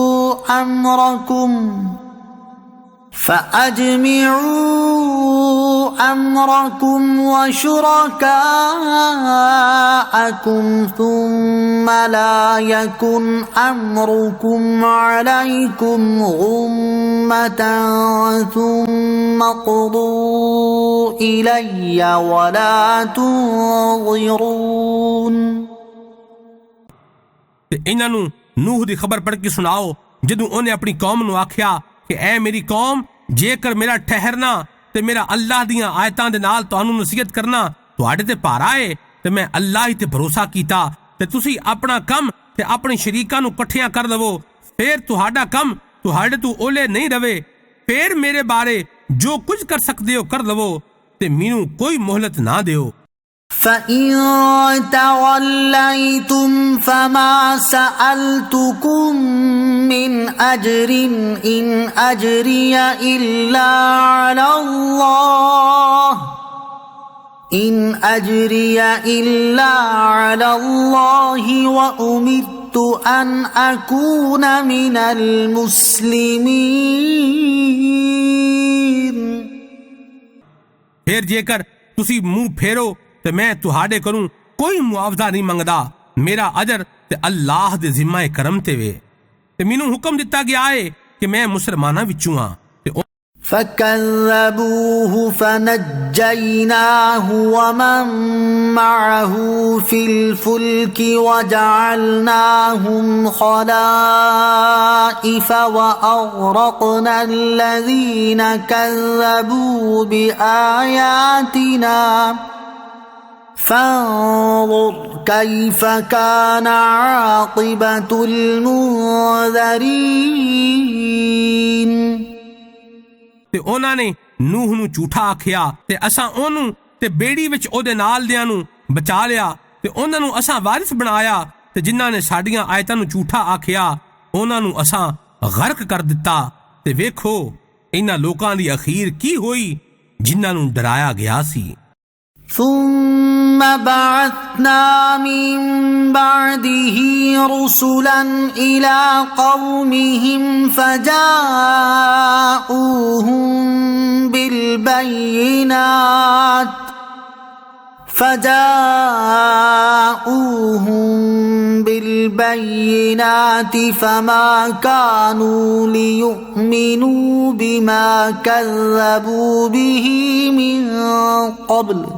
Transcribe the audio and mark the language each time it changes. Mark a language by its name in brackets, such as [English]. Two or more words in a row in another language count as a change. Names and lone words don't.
[Arabic] فأجمعوا أمركم وشركاءكم ثم لا يكن أمركم عليكم غمة ثم قضوا إلي ولا تنظرون। [Punjabi] ਤੇ ਇਹਨਾਂ ਨੂੰ ਨੂਹ ਦੀ ਖਬਰ ਪੜ੍ਹ ਕੇ ਸੁਣਾਓ ਜਦੋਂ ਉਹਨੇ ਆਪਣੀ ਕੌਮ ਨੂੰ ਆਖਿਆ ਕਿ ਐ ਮੇਰੀ ਕੌਮ, ਜੇਕਰ ਮੇਰਾ ਠਹਿਰਨਾ ਤੇ ਮੇਰਾ ਅੱਲਾਹ ਦੀਆਂ ਆਇਤਾਂ ਦੇ ਨਾਲ ਤੁਹਾਨੂੰ ਨਸੀਹਤ ਕਰਨਾ ਤੁਹਾਡੇ ਤੇ ਭਾਰ ਆਏ ਤੇ ਮੈਂ ਅੱਲਾਹ ਹੀ ਤੇ ਭਰੋਸਾ ਕੀਤਾ ਤੇ ਤੁਸੀਂ ਆਪਣਾ ਕੰਮ ਤੇ ਆਪਣੇ ਸ਼ਰੀਕਾਂ ਨੂੰ ਇਕੱਠਿਆਂ ਕਰ ਲਵੋ, ਫਿਰ ਤੁਹਾਡਾ ਕੰਮ ਤੁਹਾਡੇ ਤੋਂ ਓਲੇ ਨਹੀਂ ਰਵੇ, ਫਿਰ ਮੇਰੇ ਬਾਰੇ ਜੋ ਕੁਝ ਕਰ ਸਕਦੇ ਹੋ ਕਰ ਲਵੋ ਤੇ ਮੈਨੂੰ ਕੋਈ ਮੋਹਲਤ ਨਾ ਦਿਓ। [Arabic] فإن توليتم فما سألتكم من أجر إن أجري إلا على الله إن أجري إلا على الله وأمرت أن أكون من المسلمين। [Punjabi] ਫਿਰ ਜੇਕਰ ਤੁਸੀਂ ਮੂੰਹ ਫੇਰੋ ਤੇ ਮੈਂ ਤੁਹਾਡੇ ਕੋਲੋਂ ਕੋਈ ਮੁਆਵਜ਼ਾ ਨਹੀਂ ਮੰਗਦਾ, ਮੇਰਾ ਅਜਰ ਤੇ ਅੱਲਾਹ ਦੇ ਜ਼ਿੰਮੇ ਕਰਮ ਤੇ ਵੇ ਤੇ ਮੈਨੂੰ ਹੁਕਮ ਦਿੱਤਾ ਗਿਆ ਏ ਕਿ ਮੈਂ ਮੁਸਲਮਾਨਾਂ ਵਿੱਚੋਂ ਆ। [Arabic] فكذبوه فنجيناه ومن معه في الفلك وجعلناهم خلائف وأغرقنا الذين كذبوا بآياتنا فانظر كيف كان عاقبة المنذرين۔ [Punjabi] ਤੇ ਉਹਨਾਂ ਨੇ ਨੂਹ ਨੂੰ ਝੂਠਾ ਆਖਿਆ ਤੇ ਅਸਾਂ ਉਹਨੂੰ ਤੇ ਬੇੜੀ ਵਿੱਚ ਉਹਦੇ ਨਾਲ ਦਿਆਂ ਨੂੰ ਬਚਾ ਲਿਆ ਤੇ ਉਹਨਾਂ ਨੂੰ ਅਸਾਂ ਵਾਰਿਸ ਬਣਾਇਆ ਤੇ ਜਿਨ੍ਹਾਂ ਨੇ ਸਾਡੀਆਂ ਆਇਤਾਂ ਨੂੰ ਝੂਠਾ ਆਖਿਆ ਉਹਨਾਂ ਨੂੰ ਅਸਾਂ ਗਰਕ ਕਰ ਦਿੱਤਾ। ਤੇ ਵੇਖੋ ਇਹਨਾਂ ਲੋਕਾਂ ਦੀ ਅਖੀਰ ਕੀ ਹੋਈ ਜਿਨ੍ਹਾਂ ਨੂੰ ਡਰਾਇਆ ਗਿਆ ਸੀ। [Arabic] ثم بعثنا من بعده رسلا إلى قومهم فجاءوهم بالبينات فما كانوا ليؤمنوا بما كذبوا به من قبل